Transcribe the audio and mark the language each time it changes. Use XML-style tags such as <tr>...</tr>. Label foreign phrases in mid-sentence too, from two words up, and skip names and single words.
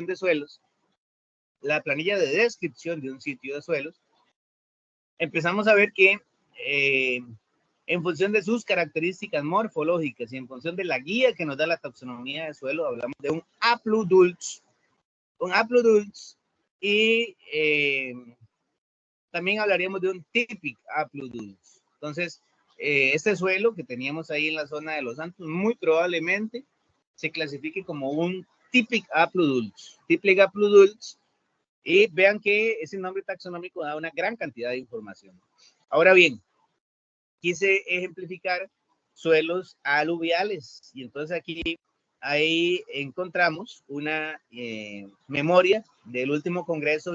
<es>de suelos, la planilla de descripción de un sitio de suelos, empezamos a ver que en función de sus características morfológicas y en función de la guía que nos da la taxonomía de suelo, hablamos de un hapludults, y también hablaríamos de un typic hapludults. Entonces, este suelo que teníamos ahí en la zona de Los Santos muy probablemente se clasifique como un typic hapludults. Typic hapludults, y vean que ese nombre taxonómico da una gran cantidad de información. Ahora bien, quise ejemplificar suelos aluviales, y entonces aquí ahí encontramos una memoria del último Congreso</es>